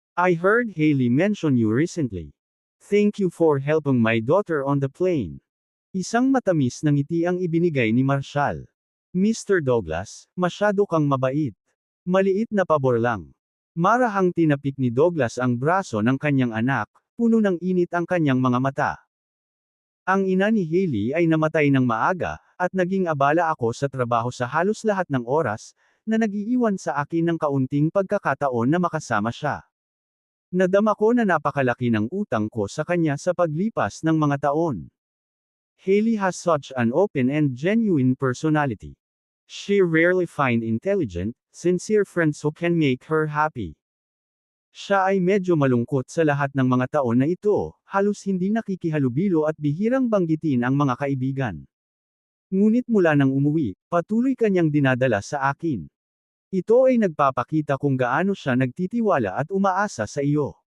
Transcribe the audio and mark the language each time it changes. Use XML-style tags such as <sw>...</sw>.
<en>I heard Hailey mention you recently. Thank you for helping my daughter on the plane.</en> <tl>Isang matamis na ngiti ang ibinigay ni Marshall. Mr. Douglas, masyado kang mabait. Maliit na pabor lang. Marahang tinapik ni Douglas ang braso ng kanyang anak, puno ng init ang kanyang mga mata. Ang ina ni Hailey ay namatay ng maaga, at naging abala ako sa trabaho sa halos lahat ng oras, na nag-iiwan sa akin ng kaunting pagkakataon na makasama siya. Nadama ko na napakalaki ng utang ko sa kanya sa paglipas ng mga taon.</tl> <en>Hailey has such an open and genuine personality. She rarely finds intelligent, sincere friends who can make her happy.</en> <tl>Siya ay medyo malungkot sa lahat ng mga taon na ito, halos hindi nakikihalubilo at bihirang banggitin ang mga kaibigan. Ngunit mula nang umuwi, patuloy kanyang dinadala sa akin. Ito ay nagpapakita kung gaano siya nagtitiwala at umaasa sa iyo.</tl>